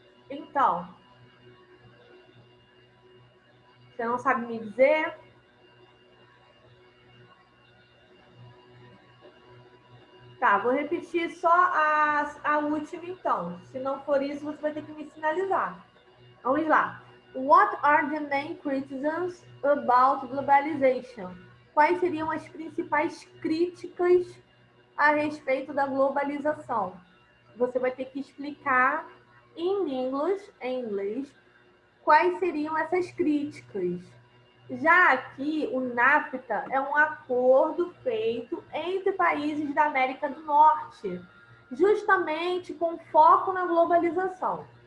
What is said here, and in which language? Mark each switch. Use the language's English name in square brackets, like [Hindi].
[Portuguese] Então, você não sabe me dizer? Tá, vou repetir só a última então. Se não for isso, você vai ter que me sinalizar. Vamos lá. [English] What are the main criticisms about globalization? [Portuguese] Quais seriam as principais críticas a respeito da globalização? Você vai ter que explicar em inglês, quais seriam essas críticas. Já aqui, o NAFTA é um acordo feito entre países da América do Norte, justamente com foco na globalização.